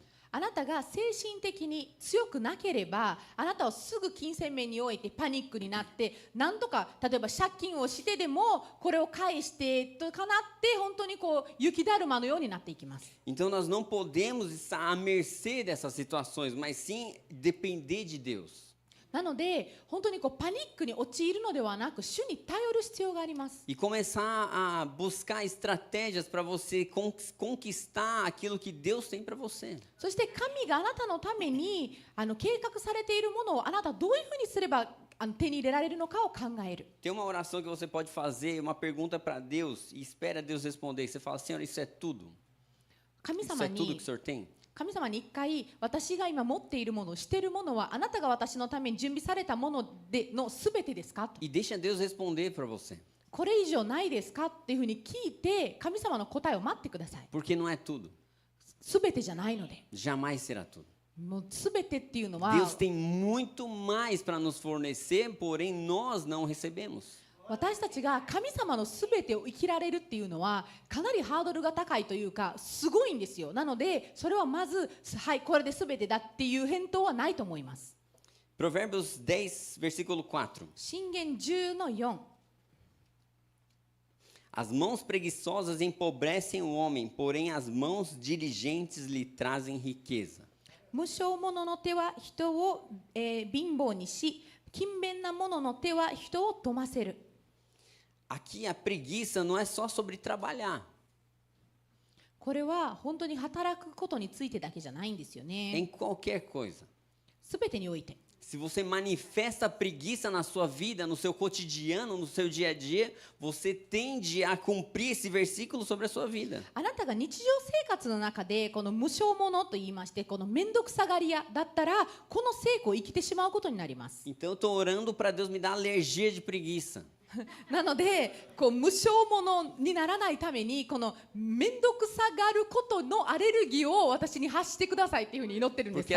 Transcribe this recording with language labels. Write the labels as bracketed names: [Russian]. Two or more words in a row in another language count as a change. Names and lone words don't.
[Japanese] あなたが精神的に強くなければ、あなたはすぐ金銭面においてパニックになって、なんとか例えば借金をしてでもこれを返してとかなって、本当にこう雪だるまのようになっていきます。 [Portuguese] Então nós não podemos estar à mercê dessas situações, mas sim depender de Deus. [Japanese] なので本当にこうパニックに陥るのではなく、主に頼る必要があります。 [Portuguese] E começar a buscar estratégias para você conquistar aquilo que Deus tem para você. [Japanese] そして神があなたのために計画されているものをあなたはどういうふうにすれば手に入れられるのかを考える。 [Portuguese] Tem uma oração que você pode fazer, uma pergunta para Deus e espera Deus responder. Você fala: Senhor, isso é tudo? [Japanese] 神 [Portuguese] Isso [Japanese] 様 [Portuguese] é tudo que [Japanese] に [Portuguese] o Senhor tem? [Japanese] 神様に一回、私が今持っているもの、しているものはあなたが私のために準備されたものでのすべてですかと、 [Portuguese] E deixa Deus responder para você. [Japanese] これ以上ないですかっていうふうに聞いて、神様の答えを待ってください。 [Portuguese] Porque não é tudo. [Japanese] すべてじゃないので、 [Portuguese] Jamais será tudo. [Japanese] もうすべてっていうのは [Portuguese] Deus tem muito mais para nos fornecer, porém nós não recebemos. [Japanese] 私たちが神様のすべてを生きられるっていうのはかなりハードルが高いというか、すごいんですよ。なのでそれはまず、はい、これで全てだっていう返答はないと思います。 [Portuguese] Provérbios 10, versículo 4. [Japanese] 箴言10の4。 [Portuguese] As mãos preguiçosas empobrecem o homem, porém as mãos diligentes lhe trazem riqueza. [Japanese] 無償者の手は人を、貧乏にし、勤勉な者の手は人を富ませる。 [Portuguese] Aqui a preguiça não é só sobre trabalhar. [Japanese] これは本当に働くことについてだけじゃないんですよ [Portuguese] Em [Japanese] ね。 [Portuguese] qualquer coisa. [Japanese] すべてにおいて。 [Portuguese] Se você manifesta preguiça na sua vida, no seu cotidiano, no seu dia a dia, você tende a cumprir esse versículo sobre a sua vida. [Japanese] あなたが日常生活の中でこの無償者と言いまして、この面倒くさがり屋だったら、この成功を生きてしまうことになります。 [Portuguese] Então eu estou orando para Deus me dar alergia de preguiça. [Japanese] なのでこう無償者にならないために、この面倒くさがることのアレルギーを私に発してくださいっていうふうに祈ってるんです。